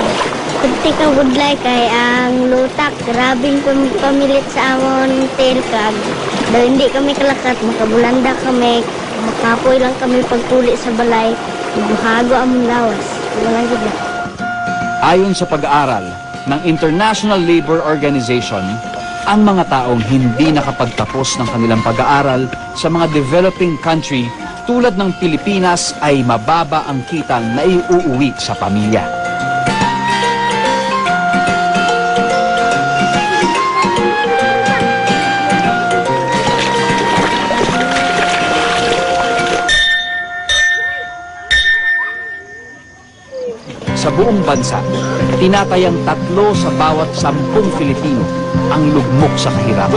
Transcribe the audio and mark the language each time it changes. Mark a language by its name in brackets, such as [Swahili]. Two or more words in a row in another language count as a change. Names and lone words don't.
[Hiligaynon] Kunti ka budlay kay ang lutak, grabing pamilit sa amon telkag. Dahil hindi kami kalakat, makabulanda kami, makapoy lang kami pagtuli sa balay, buhago amon lawas. [Filipino] Walang ganda. Ayon sa pag-aaral ng International Labor Organization, ang mga taong hindi nakapagtapos ng kanilang pag-aaral sa mga [English] developing country [Filipino] tulad ng Pilipinas ay mababa ang kitang na iuuwi sa pamilya. Sa buong bansa, tinatayang 3 sa bawat 10 Filipino ang lugmok sa kahirapan.